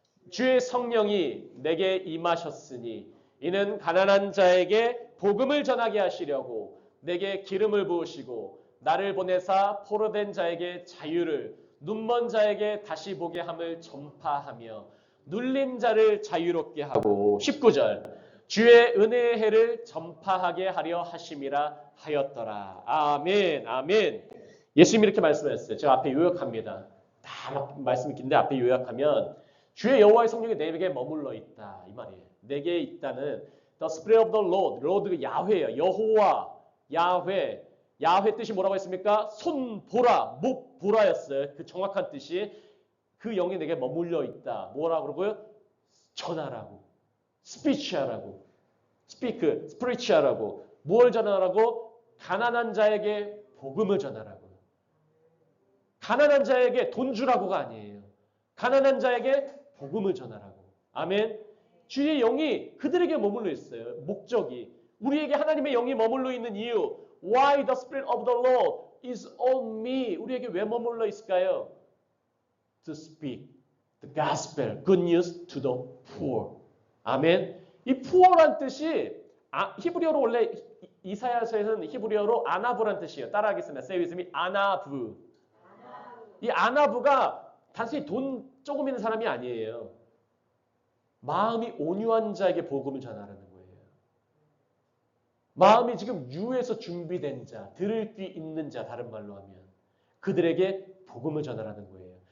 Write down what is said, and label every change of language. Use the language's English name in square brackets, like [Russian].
[Korean] 주의 성령이 내게 임하셨으니 이는 가난한 자에게 복음을 전하게 하시려고 내게 기름을 부으시고 나를 보내사 포로된 자에게 자유를 눈먼 자에게 다시 보게 함을 전파하며 눌린 자를 자유롭게 하고 19절 주의 은혜의 해를 전파하게 하려 하심이라 하였더라. 아멘. 아멘. 예수님이 이렇게 말씀하셨어요. 제가 앞에 요약합니다. 다 말씀이 긴데 앞에 요약하면 주의 여호와의 성령이 내게 머물러 있다 이 말이에요. 내게 있다는 [English] The Spirit of the Lord. [Korean] Lord가 야훼예요. 여호와, 야훼. 야훼 뜻이 뭐라고 했습니까? 손 보라, 목 보라였어요. 그 정확한 뜻이 그 영이 내게 머물러 있다. 뭐라고 그러고요? 전하라고. 스피치하라고. 스피크, 스피리치하라고. 뭘 전하라고? 가난한 자에게 복음을 전하라고. 가난한 자에게 돈 주라고가 아니에요. 가난한 자에게 복음을 전하라고. 아멘. 주의 영이 그들에게 머물러 있어요. 목적이. 우리에게 하나님의 영이 머물러 있는 이유. [English] Why the Spirit of the Lord is on me. [Korean] 우리에게 왜 머물러 있을까요? [English] To speak the gospel, good news to the poor. [Korean] 아멘. 이 poor란 뜻이 히브리어로 원래 이사야서에서는 히브리어로 아나브란 뜻이에요. 따라하겠습니다. [English] Say with me. 아나브. [Korean] 이 아나브가 단순히 돈 조금 있는 사람이 아니에요. 마음이 온유한 자에게 복음을 전하라는 거예요. 마음이 지금 유에서 준비된 자, 들을 귀 있는 자, 다른 말로 하면 그들에게 복음을 전하라는 거예요.